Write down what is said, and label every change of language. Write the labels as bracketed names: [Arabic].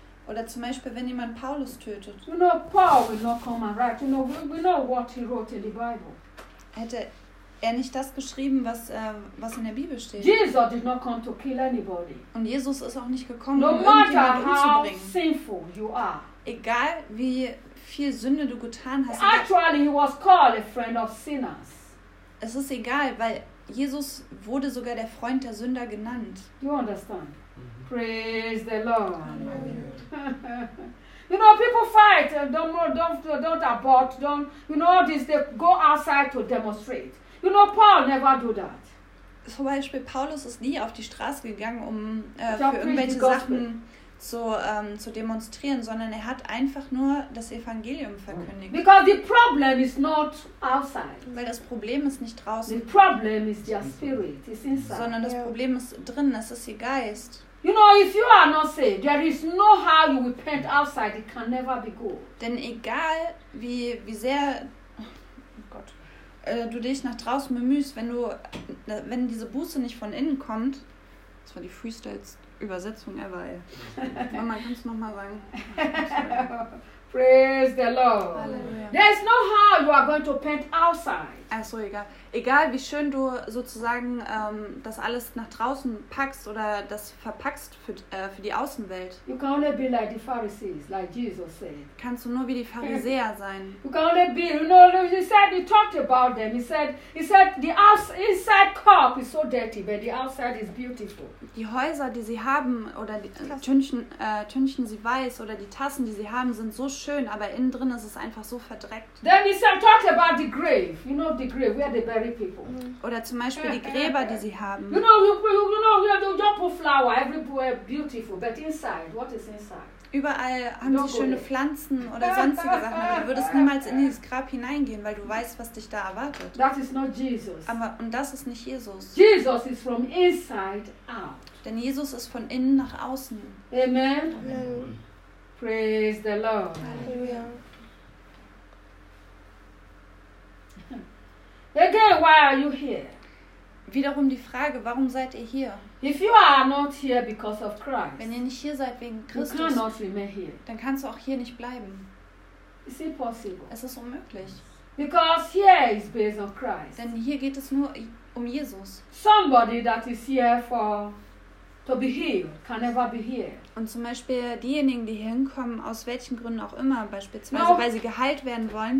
[German] Oder zum Beispiel, wenn jemand Paulus tötet. [English] You know, Paul will not come and write. You know, we know what he wrote in the Bible. [German] Hätte er nicht das geschrieben, was in der Bibel steht? [English] Jesus did not come to kill anybody. [German] Und Jesus ist auch nicht gekommen, um irgendjemanden umzubringen. [English] No matter how sinful you are. [German] Egal wie viel Sünde du getan hast. [English] Actually, he was called a friend of sinners. [German] Es ist egal, weil Jesus wurde sogar der Freund der Sünder genannt. [English] You understand? Praise the Lord. You know, people fight. Don't abort. Don't, you know, this, they go outside to demonstrate. You know, Paul never do that. [German] Zum Beispiel, Paulus ist nie auf die Straße gegangen, um für irgendwelche Sachen zu demonstrieren, sondern er hat einfach nur das Evangelium verkündigt. [English] Because the problem is not outside. [German] Weil das Problem ist nicht draußen. [English] The problem is their spirit. It's inside. [German] Sondern das Problem ist drin. Es ist ihr Geist. [English] You know, if you are not saved, there is no how you repent outside. It can never be good. [German] Denn egal wie sehr du dich nach draußen bemühst, wenn diese Buße nicht von innen kommt, das war die Freestyle-Übersetzung ever. Mama, kannst du nochmal sagen? [English] Praise the Lord. [German] Halleluja. [English] There is no how you are going to repent outside. [German] Achso, egal wie schön du sozusagen das alles nach draußen packst oder das verpackst für die Außenwelt. [English] You can only be like the Pharisees, like Jesus said. [German] Kannst du nur wie die Pharisäer sein. [English] You can only be, you know, he said, he talked about them. He said, the inside cup is so dirty, but the outside is beautiful. [German] Die Häuser, die sie haben, oder die Tünchen sie weiß, oder die Tassen, die sie haben, sind so schön, aber innen drin ist es einfach so verdreckt. [English] Then he said, talk about the grave, you know, the grave, where the bury people. [German] Oder zum Beispiel die Gräber, die sie haben. [English] You know, you put flower everywhere, beautiful, but inside, what is inside? [German] Überall haben sie schöne Pflanzen oder sonstige Sachen, aber du würdest niemals in dieses Grab hineingehen, weil du weißt, was dich da erwartet. [English] That is not Jesus. [German] Und das ist nicht Jesus. [English] Jesus is from inside out. [German] Denn Jesus ist von innen nach außen. [English] Amen. Amen. Praise the Lord. Hallelujah. Again, why are you here? [German] Wiederum die Frage, warum seid ihr hier? [English] If you are not here because of Christ, [German] wenn ihr nicht hier seid wegen Christus, [English] you cannot remain here. [German] Dann kannst du auch hier nicht bleiben. [English] It's impossible. [German] Es ist unmöglich. [English] Because here is based on Christ. [German] Denn hier geht es nur um Jesus. [English] Somebody that is here for to be healed can never be here. [German] Und zum Beispiel diejenigen, die hier hinkommen, aus welchen Gründen auch immer, beispielsweise weil sie geheilt werden wollen.